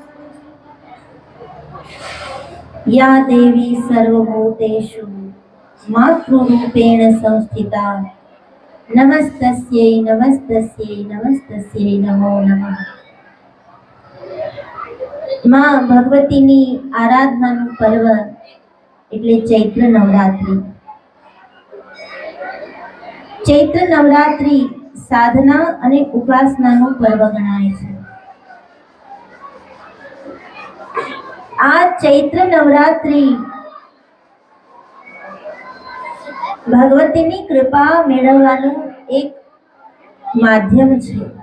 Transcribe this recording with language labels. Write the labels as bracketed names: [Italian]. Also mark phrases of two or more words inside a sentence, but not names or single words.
[Sanskrit] या देवी सर्वभूतेषु मातृरूपेण संस्थिता, नमस्तस्यै नमस्तस्यै नमस्तस्यै नमो नमः। [Gujarati] मां ભગવતીની આરાધનાનું પર્વ એટલે ચૈત્ર નવરાત્રિ। ચૈત્ર નવરાત્રિ સાધના અને ઉપાસનાનું પર્વ ગણાય છે। આ ચૈત્ર નવરાત્રિ ભગવતીની કૃપા મેળવવાનું એક માધ્યમ છે।